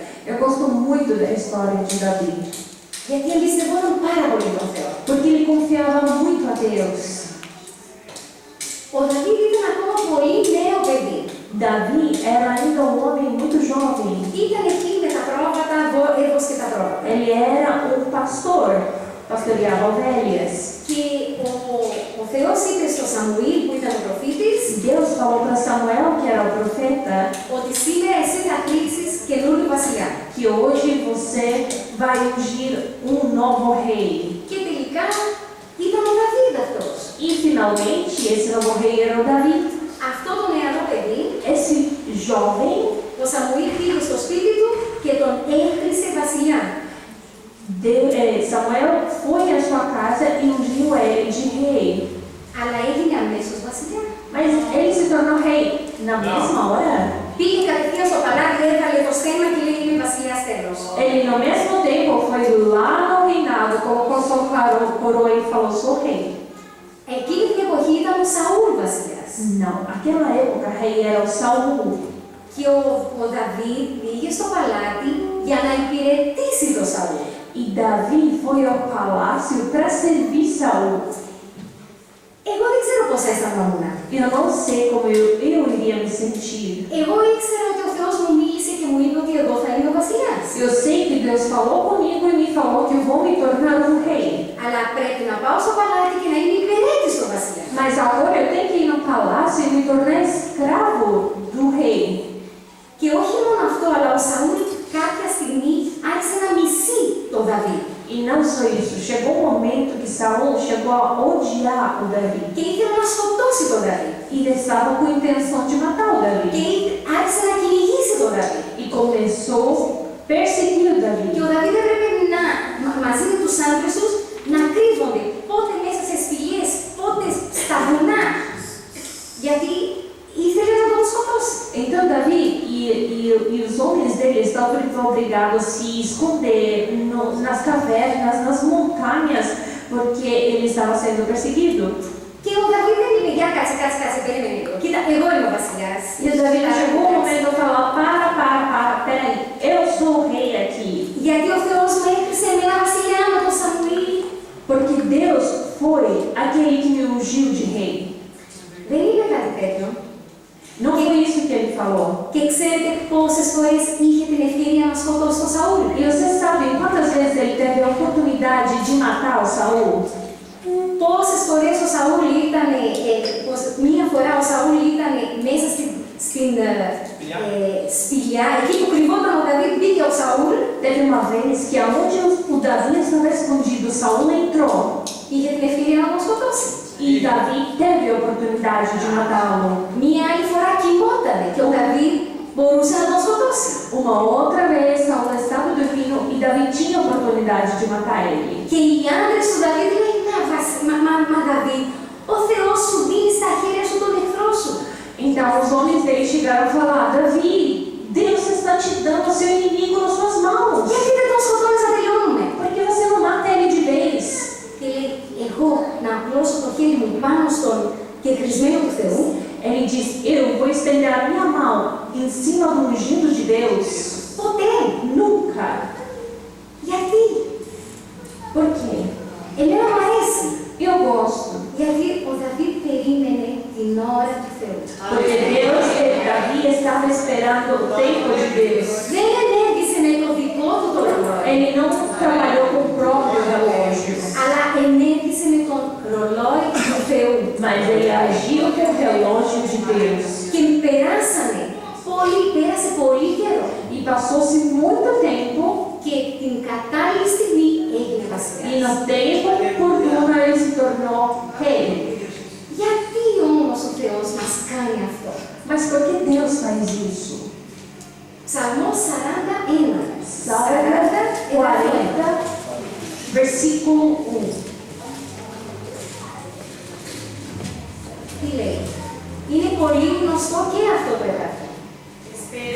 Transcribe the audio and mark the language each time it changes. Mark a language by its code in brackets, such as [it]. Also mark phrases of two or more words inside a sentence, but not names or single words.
[pt] Eu gosto muito da história de Davi. [el] Γιατί εμπιστευόταν πάρα πολύ τον Θεό. [pt] Porque ele confiava muito a Deus. [el] Ο Δαβίδ ήταν ακόμα πολύ νέο παιδί. [pt] Davi era ainda um homem muito jovem. [el] Ήταν εκεί με τα πρόβατα, έβοσκε τα πρόβατα. [pt] Ele era um pastor, pastoreava ovelhas. [el] Και ο Θεός είπε στο Σαμουήλ που ήταν ο προφήτης [pt] Deus falou para Samuel, que era o profeta, [el] ότι σήμερα εσύ θα κλείσεις καινούριο βασιλιά. [pt] que hoje você vai ungir um novo rei. [el] Και τελικά ήταν ο Δαβίδ αυτός. [pt] E finalmente, esse novo rei era o Davi. [el] Αυτό το νεαρό παιδί, [pt] Esse jovem, [el] ο Σαμουήλ πήγε στο σπίτι του και τον έκρισε βασιλιά. [pt] Samuel foi à sua casa e ungiu ele de rei. [el] Αλλά έγινε αμέσως βασιλιά. [pt] Mas ele se tornou rei na mesma hora. [el] Πήγε κατευθείαν στο παλάτι, έβγαλε το στέμμα και λέει είμαι βασιλιάς τέλος. [pt] Ele, no mesmo tempo, foi lá no reinado, colocou sua coroa e falou: sou rei. [el] Εκείνη την εποχή ήταν ο Σαούλ βασιλιάς. [pt] Não, naquela época, rei era o Saul. [el] Και ο Δαβίδ πήγε στο παλάτι για να υπηρετήσει τον Σαούλ. [pt] E Davi foi ao palácio para servir Saul. [el] Εγώ δεν ξέρω πώς αισθανόμουν. [pt] Eu não sei como eu iria me sentir. [el] Εγώ ήξερα ότι ο Θεός μου μίλησε και μου είπε ότι εγώ θα είμαι ο βασιλιάς. [pt] Eu sei que Deus falou comigo e me falou que eu vou me tornar um rei. [el] Αλλά πρέπει να πάω στο παλάτι και να είμαι υπηρέτης του βασιλιά. [pt] Mas agora eu tenho que ir no palácio e me tornar escravo do rei. [el] Και όχι μόνο αυτό, αλλά ο Σαούλ κάποια στιγμή άρχισε να μισεί τον Δαβίδ. [pt] E não só isso, chegou um momento que Saul chegou a odiar o Davi. [el] Και ήθελε να σκοτώσει τον Δαβίδ. [pt] E ele estava com a intenção de matar o Davi. [el] Και άρχισε να κυνηγήσει τον Δαβίδ. [pt] E começou a perseguir o [el] Και [pt] Davi. [el] ο Δαβίδ έπρεπε μαζί με τους άντρες τους να κρύβονται πότε μέσα σε σπηλιές, πότε στα βουνά. Γιατί ήθελε να τον σκοτώσει. [pt] Então Davi e os homens dele estavam obrigados a se esconder nas cavernas, nas montanhas, porque ele estava sendo perseguido. [el] Και ο Δαβίδ δεν είπε, για κάτσε, περίμενε λίγο. Κοίτα, εγώ είμαι ο βασιλιάς. [pt] E o Davi chegou um momento e falou: para, peraí, eu sou o rei aqui. [el] Γιατί ο Θεός μου έκρισε εμένα βασιλιά με τον Σαμουήλ. [pt] Porque Deus foi aquele que me ungiu de rei. [el] Δεν είπε κάτι τέτοιο. [pt] Não foi isso que ele falou. [el] Και ξέρετε πόσες φορές είχε την ευκαιρία να σκοτώσει τον Σαούλ. [pt] E vocês sabem quantas vezes ele teve a oportunidade de matar o Saul? [el] Πόσες φορές ο Σαούλ ήταν, μία φορά ο Σαούλ ήταν μέσα στην σπηλιά, εκεί που κρυβόταν ο Δαβίδ, μπήκε ο Σαούλ. [pt] Teve uma vez que aonde o Davi estava escondido, Saul entrou. [el] Είχε την ευκαιρία να τον σκοτώσει. [pt] E Davi teve a oportunidade de matá-lo. [el] Μία άλλη φορά κοιμότανε και ο Δαβίδ μπορούσε να τον σκοτώσει. [pt] Uma outra vez, Saul estava dormindo e Davi tinha a oportunidade de matar ele. [el] Και οι άντρες του Δαβίδ λένε, μα Δαβίδ, ο Θεός σου δίνει στα χέρια σου τον εχθρό σου. [pt] Então os homens dele chegaram a falar: Davi, Deus está te dando seu inimigo nas suas mãos. [el] Γιατί δεν τον σκοτώνεις να τελειώνουμε. [pt] Por que você não mata ele de vez? [el] Και λέει, εγώ να απλώσω το χέρι μου πάνω στον κεκρισμένο του Θεού. [pt] Ele diz: eu vou estender a minha mão em cima do ungido de Deus. [el] Ποτέ. [pt] Nunca. [el] Γιατί. [pt] Por quê? [el] Εμένα μου αρέσει. [pt] Eu gosto. [el] Γιατί ο Δαβίδ περίμενε την ώρα του Θεού. [pt] Porque Davi estava esperando o tempo de Deus. [el] Δεν ενέργησε με το δικό του το ρολόι. [pt] Ele não trabalhou com o próprio relógio, [el] Αλλά ενέργησε με τον ρολόι του Θεού. [pt] mas ele agiu com o relógio de Deus. [el] Και πέρασε πολύ καιρό. [pt] E passou-se muito tempo, [el] Και την κατάλληλη στιγμή έγινε [pt] e [el] βασιλιάς. [pt] no tempo oportuno ele se tornou rei. [el] Γιατί όμως ο Θεός μας κάνει αυτό. [pt] Mas por que Deus faz isso? [el] Ψαλμός 41. [pt] Salmo 40, versículo 1. [el] Τι λέει. Είναι πολύ γνωστό και αυτό το εδάφιο.